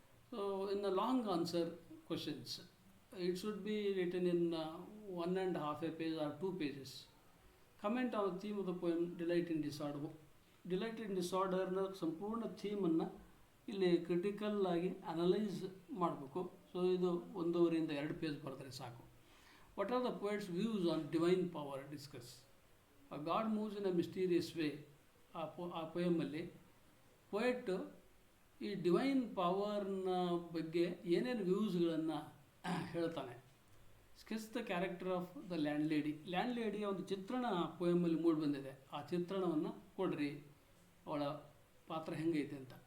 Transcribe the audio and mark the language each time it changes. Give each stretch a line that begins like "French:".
English: So in a long answer questions it should be written in 1.5 page or 2 pages. Comment on the theme of the poem
Kannada: delight in disorder. Delight ಇನ್ ಡಿಸಾರ್ಡರ್ನ ಸಂಪೂರ್ಣ ಥೀಮನ್ನು ಇಲ್ಲಿ critical ಆಗಿ analyse ಮಾಡಬೇಕು. So ಇದು 1.5 to 2 page ಬರೆದ್ರೆ ಸಾಕು.
English: What are the poet's views on divine power? Discuss. God moves in a mysterious way.
Kannada: ಆ ಪೊಯಮಲ್ಲಿ poet ಈ divine ಪವರ್ನ ಬಗ್ಗೆ ಏನೇನು ವ್ಯೂಸ್ಗಳನ್ನು ಹೇಳ್ತಾನೆ.
English: Sketch the character of the landlady.
Kannada: Land ಲೇಡಿಯ ಒಂದು ಚಿತ್ರಣ ಪೊಯಮಲ್ಲಿ ಮೂಡಿ ಬಂದಿದೆ. ಆ ಚಿತ್ರಣವನ್ನು ಕೊಡ್ರಿ, ಅವಳ ಪಾತ್ರ ಹೆಂಗೈತೆ ಅಂತ.